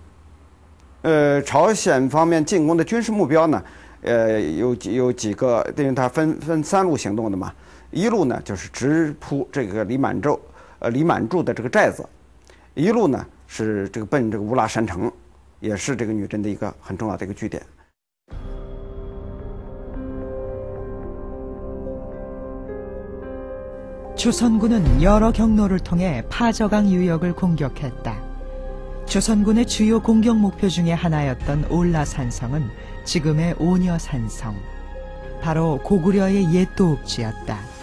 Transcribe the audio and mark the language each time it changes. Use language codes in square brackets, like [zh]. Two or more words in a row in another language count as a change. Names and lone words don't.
[zh] 朝鲜方面进攻的军事目标呢，有几个，因为它分3路行动的嘛。一路呢就是直扑这个李满驻的这个寨子，一路呢是这个奔这个乌拉山城，也是这个女真的一个很重要的一个据点。 [ko] 조선군은 여러 경로를 통해 파저강 유역을 공격했다. 조선군의 주요 공격 목표 중에 하나였던 올라산성은 지금의 오녀산성, 바로 고구려의 옛 도읍지였다.